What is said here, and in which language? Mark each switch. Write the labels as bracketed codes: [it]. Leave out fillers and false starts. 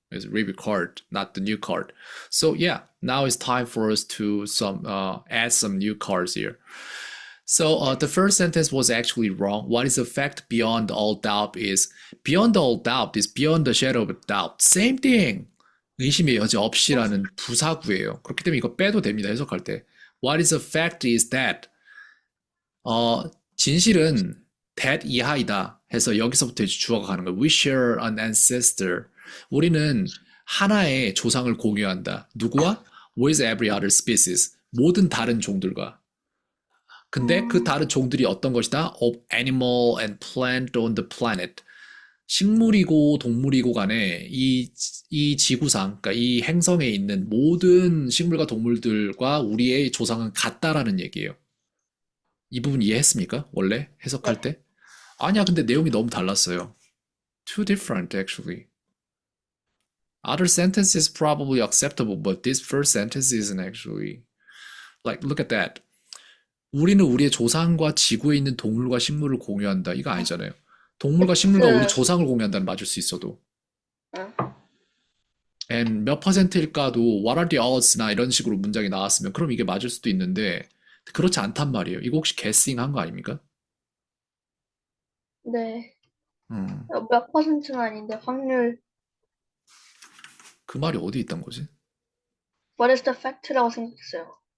[en] It's a review card, not the new card. So yeah, now it's time for us to add some new cards here. So the first sentence was actually wrong. What is a fact beyond all doubt is beyond all doubt is beyond the shadow of doubt. Same thing. [ko] 의심의 여지 없이라는 부사구예요. 그렇기 때문에 이거 빼도 됩니다. 해석할 때. [en] What is a fact is that [ko] 진실은 that 이하이다 해서 여기서부터 이제 주어가 가는 거예요. [en] We share an ancestor. [ko] 우리는 하나의 조상을 공유한다. 누구와? [en] With every other species. [ko] 모든 다른 종들과. 근데 그 다른 종들이 어떤 것이다? Of animal and plant on the planet. 식물이고 동물이고 간에 이 지구상, 그러니까 이 행성에 있는 모든 식물과 동물들과 우리의 조상은 같다라는 얘기예요. 이 부분 이해했습니까? 원래 해석할 때? 아니야, 근데 내용이 너무 달랐어요. [en] Too different, actually. Other sentences probably acceptable, but this first sentence isn't actually. Like, look at that. [ko] 우리는 우리의 조상과 지구에 있는 동물과 식물을 공유한다. 이거 아니잖아요. 동물과 식물과 우리 조상을 공유한다는 맞을 수 있어도. And 몇 퍼센트일까도 [en] what are the odds나 [ko] 이런 식으로 문장이 나왔으면 그럼 이게 맞을 수도 있는데 그렇지 않단 말이에요. 이거 혹시 guessing 한 거 아닙니까? 네. 몇 퍼센트는 아닌데 확률. 그 말이 어디 있단 거지? [en] What is the fact라고 [ko] 생각했어요.